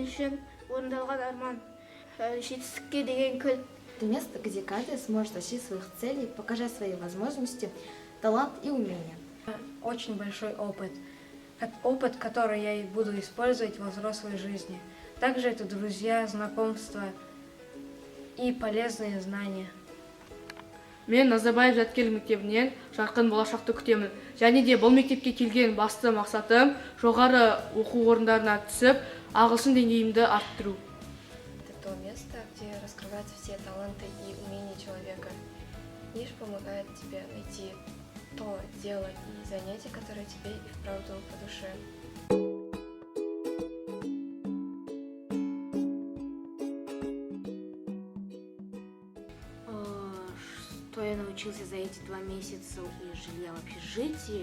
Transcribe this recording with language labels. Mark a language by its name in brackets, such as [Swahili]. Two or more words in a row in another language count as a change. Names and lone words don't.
[Russian] Это место, где каждый сможет достичь своих целей, показать свои возможности, талант и умения. Очень большой опыт. Опыт, который я и буду использовать во взрослой жизни. Также это друзья, знакомства и полезные знания. [Kazakh] Мен Назарбаев Жәткел мектебінен жарқын болашақты күтемін. Және де бұл мектепке келген басты мақсатым жоғары оқу орындарына түсіп, ағылшын деңгейімді арттыру. [Russian] Это то место, где раскрываются все таланты и умения человека. Ниш помогает тебе найти то дело и занятие, которое тебе и вправду по душе. Что я научился за эти 2 месяца и жилья в общежитии?